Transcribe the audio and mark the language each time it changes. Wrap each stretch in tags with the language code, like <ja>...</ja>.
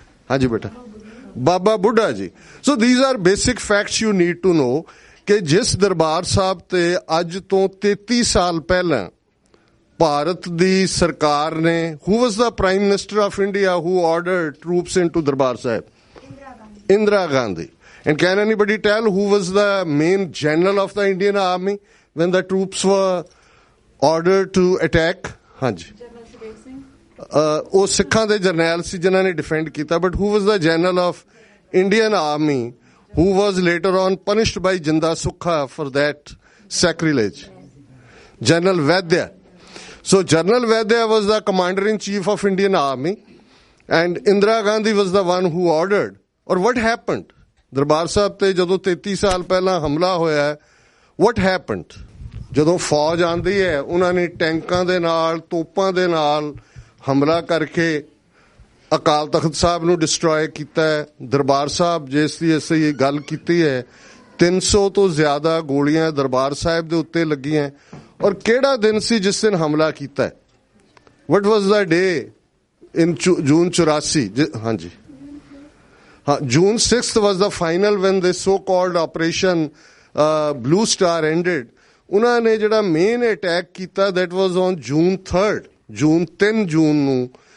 <pa>ਹਾਂਜੀ ਬੇਟਾ, ਬਾਬਾ ਬੁੱਢਾ ਜੀ।</pa> <en>so these are basic facts you need to know</en> <pa>ਕਿ ਜਿਸ ਦਰਬਾਰ ਸਾਹਿਬ ਤੇ ਅੱਜ ਤੋਂ 33 ਸਾਲ ਪਹਿਲਾਂ ਭਾਰਤ ਦੀ ਸਰਕਾਰ ਨੇ,</pa> <en>Who was the prime minister of India who ordered troops into Darbar Sahib?</en> <pa>Indira Gandhi.</pa> <en>And can anybody tell who was the main general of the Indian army when the troops were ordered to attack?</en> <pa>ਹਾਂਜੀ, ਉਹ ਸਿੱਖਾਂ ਦੇ ਜਰਨੈਲ ਸੀ ਜਿਨ੍ਹਾਂ ਨੇ ਡਿਫੈਂਡ ਕੀਤਾ।</pa> <en>But who was the general of Indian army who was later on punished by Jinda Sukha for that sacrilege? General Vaidya. So General Vaidya was the commander-in-chief of Indian army and Indira Gandhi was the one who ordered. Or what happened?</en> <pa>Darbar Sahib ਤੇ ਜਦੋਂ 33 ਸਾਲ ਪਹਿਲਾਂ ਹਮਲਾ ਹੋਇਆ,</pa> <en>what happened?</en> <pa>ਜਦੋਂ ਫੌਜ ਆਂਦੀ ਹੈ, ਉਹਨਾਂ ਨੇ ਟੈਂਕਾਂ ਦੇ ਨਾਲ, ਤੋਪਾਂ ਦੇ ਨਾਲ ਹਮਲਾ ਕਰਕੇ ਅਕਾਲ ਤਖਤ ਸਾਹਿਬ ਨੂੰ ਡਿਸਟਰੋਏ ਕੀਤਾ ਹੈ। ਦਰਬਾਰ ਸਾਹਿਬ ਜਿਸ ਦੀ ਅਸੀਂ ਗੱਲ ਕੀਤੀ ਹੈ, 300 ਤੋਂ ਜ਼ਿਆਦਾ ਗੋਲੀਆਂ ਦਰਬਾਰ ਸਾਹਿਬ ਦੇ ਉੱਤੇ ਲੱਗੀਆਂ। ਔਰ ਕਿਹੜਾ ਦਿਨ ਸੀ ਜਿਸ ਦਿਨ ਹਮਲਾ ਕੀਤਾ?</pa> <en>What was the day in June 84? ਹਾਂਜੀ, June 6th was the final when the so-called operation Blue Star ended.</en> <pa>ਉਹਨਾਂ ਨੇ ਜਿਹੜਾ ਮੇਨ ਅਟੈਕ ਕੀਤਾ</pa> <en>that was on June 3rd,</en> <pa>3 ਜੂਨ ਨੂੰ।</pa>